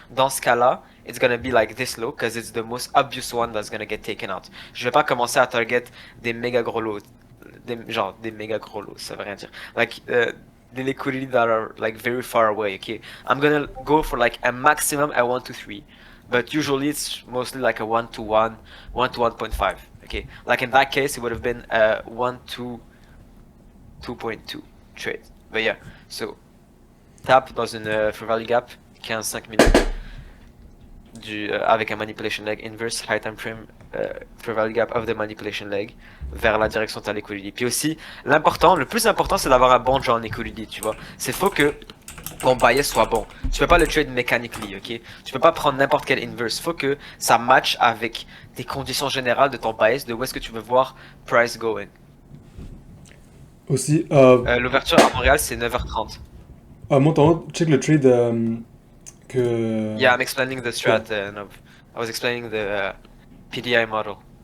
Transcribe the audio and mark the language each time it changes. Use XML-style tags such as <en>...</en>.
<fr>Dans ce cas-là,</fr> <en>it's gonna be like this low, because it's the most obvious one that's gonna get taken out.</en> <fr>Je vais pas commencer à target des méga gros lows. Genre des méga gros lows, ça veut rien dire.</fr> <en>Like the liquidity that are like very far away. Okay, I'm gonna go for like a maximum at 1 to 3, but usually it's mostly like a 1 to 1, 1 to 1.5. Okay, like in that case, it would have been a 1 to 2.2 trade. But yeah, so tap</en> <fr>dans une</fr> <en>Fair Value Gap, 15-5 minutes, avec un Manipulation Leg</en> <fr>inverse, high time frame, Fair Value Gap of the Manipulation Leg, vers la direction de ta liquidity. Puis aussi, le plus important, c'est d'avoir un bon draw en liquidity, tu vois. C'est faut que ton bias soit bon. Tu peux pas le trade mécaniquement, ok? Tu peux pas prendre n'importe quel inverse. Faut que ça match avec tes conditions générales de ton bias, de où est-ce que tu veux voir</fr> <en>price going.</en> <fr>Aussi, L'ouverture à Montréal, c'est 9h30. monte en haut, check le trade que.</fr> <en>Yeah, I'm explaining the strat. No, I was explaining the PDI model.</en>